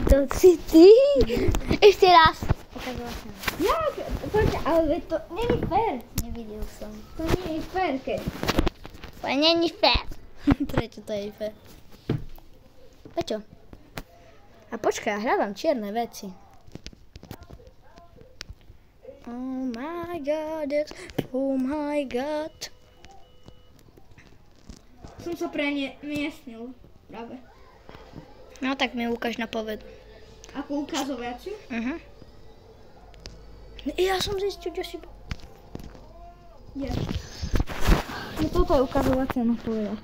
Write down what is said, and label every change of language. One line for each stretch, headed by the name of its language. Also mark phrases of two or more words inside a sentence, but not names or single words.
Slovak: To si ty. Ešte raz. Ukazovateľ. Jak? Počkaj, ale to není fér. Nevidel som. To nie je fér, keď. To není fér. Prečo to je fér? Prečo? A počkaj, ja hľadám čierne veci.
English: Oh my god, oh my god.
Slovak: Som sa premiestnil práve. No tak mi ukáž na povedu. Ako ukazovaciu? Ja som zistil, že si... Kde? No toto je ukazovacia na poveda.